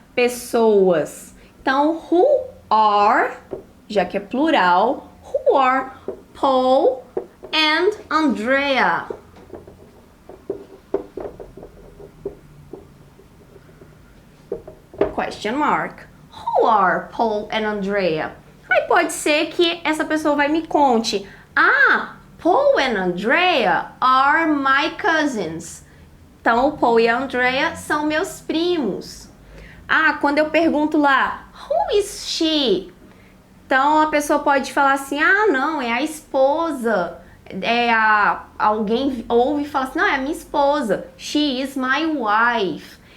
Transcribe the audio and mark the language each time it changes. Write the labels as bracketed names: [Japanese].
[Portuguese] pessoas. Então, [English] who are, [Portuguese] já que é plural, [English] who are Paul and Andrea? Question mark. Who are Paul and Andrea? [Portuguese] Aí pode ser que essa pessoa vai me conte. [English] Ah, Paul and Andrea are my cousins. [Portuguese] Então, o Paul e a Andrea são meus primos. Ah, quando eu pergunto lá, [English] who is she? [Portuguese] Então, a pessoa pode falar assim, ah, não, é a esposa. Alguém ouve e fala assim, não, é a minha esposa. [English] She is my wife.